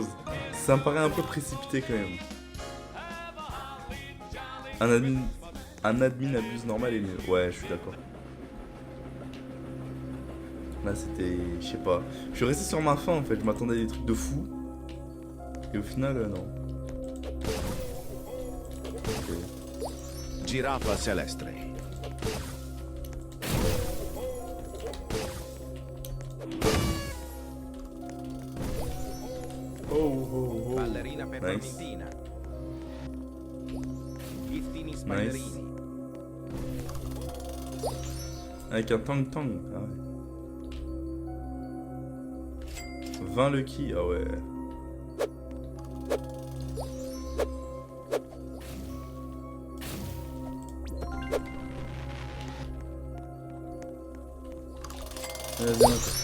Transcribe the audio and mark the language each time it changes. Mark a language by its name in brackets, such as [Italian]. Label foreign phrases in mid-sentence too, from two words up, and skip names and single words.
[French] Ça me paraît un peu précipité quand même. Un admin abuse normal est mieux. Ouais, je suis d'accord. Là, c'était... Je sais pas. Je suis resté sur ma faim, en fait. Je m'attendais à des trucs de fou. Et au final, non. Okay. Giraffa celeste. Oh, oh, oh. Ballerina Nice. peppermintina. Giftini Nice. spiderini. Avec un tang tang. Ah ouais. 20 lucky. Ah ouais. Vas-y, encore.